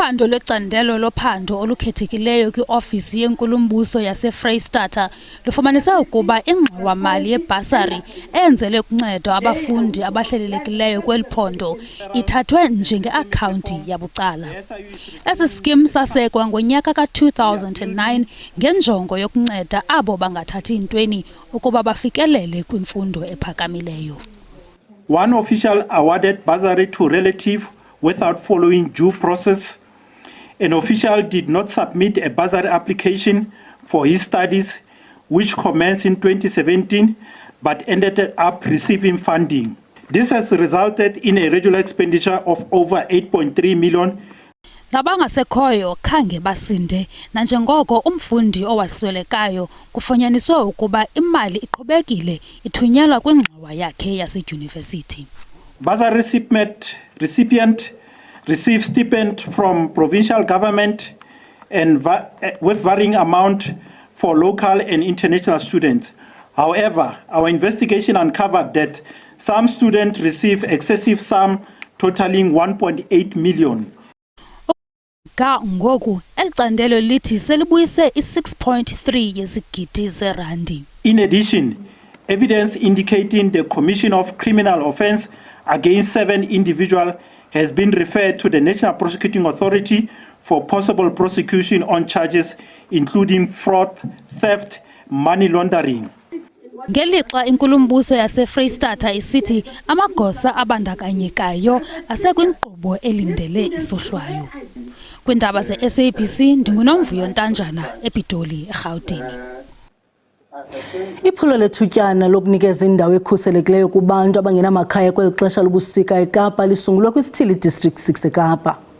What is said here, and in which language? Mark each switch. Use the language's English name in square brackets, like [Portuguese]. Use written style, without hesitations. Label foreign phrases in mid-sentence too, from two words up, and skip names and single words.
[Xhosa] Uphando lwecandelo lophando olukhethekileyo kwiofisi yenkulumbuso yaseFreystata lufumanise ukuba ingxowa-mali yebhasari eyenzelwe ukunceda abafundi abahlelelekileyo kweli phondo ithathwe njenge-akhawunti yabucala. Esi skim sasekwa ngonyaka ka-2009 ngenjongo yokunceda abo bangathathi ntweni ukuba bafikelele kwimfundo ephakamileyo. [English] One official awarded bursary to relative without following due process. An official did not submit a bursary application for his studies, which commenced in 2017, but ended up receiving funding. This has resulted in a regular expenditure of over 8.3 million. [Xhosa] Nabangasekhoyo khange basinde nanjengoko umfundi owaswelekayo kufunyaniswe ukuba imali iqhubekile ithunyelwa kwingxowa yakhe yasedyunivesithi. [English] Bursary recipient receive stipend from provincial government and with varying amount for local and international students. However, our investigation uncovered that some students receive excessive sum totaling 1.8 million. [Xhosa] Ngoku elicandelo lithi selibuyise i-6.3 yezigidi zerandi. [English] In addition, evidence indicating the commission of criminal offence against 7 individuals has been referred to the National Prosecuting Authority for possible prosecution on charges including fraud, theft, money laundering. [Xhosa] Ngelixa inkulumbuso yaseFreystata isithi amagosa abandakanyekayo asekwinkqubo elindele isohlwayo. Kwindaba ze-SABC ndinguNomvuyo Ntanjana ePitoli, eGauteng. Iphulo lethutyana lokunikeza indawo ekhuselekileyo kubantu abangenamakhaya kweli xesha lobusika eKapa lisungulwe kwiSithili District 6 eKapa.